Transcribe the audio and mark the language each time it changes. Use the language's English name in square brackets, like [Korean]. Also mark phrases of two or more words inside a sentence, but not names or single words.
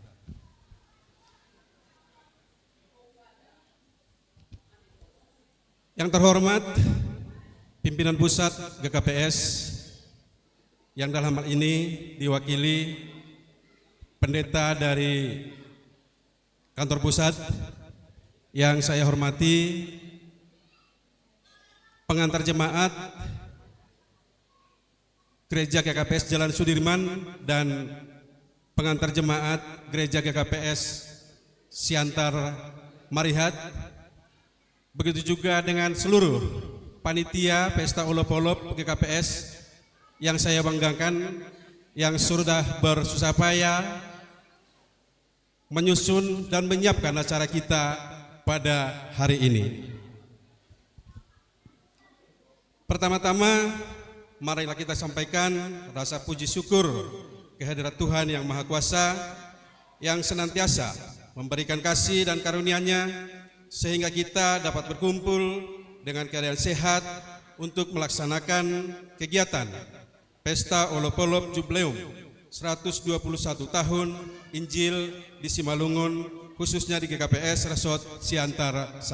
[Indonesian] Yang terhormat pimpinan pusat GKPS yang dalam hal ini diwakili pendeta dari kantor pusat, yang saya hormati pengantar jemaat Gereja GKPS Jalan Sudirman dan pengantar jemaat Gereja GKPS Siantar Marihat. Begitu juga dengan seluruh panitia pesta olop-olop GKPS yang saya banggakan, yang sudah bersusah payah menyusun dan menyiapkan acara kita pada hari ini. Pertama-tama, marilah kita sampaikan rasa puji syukur kehadirat Tuhan yang Maha Kuasa yang senantiasa memberikan kasih dan karunia-Nya sehingga kita dapat berkumpul dengan keadaan sehat untuk melaksanakan kegiatan Pesta Olop-olop Jubileum 121 tahun Injil di Simalungun, khususnya di GKPS Resort Siantar 1.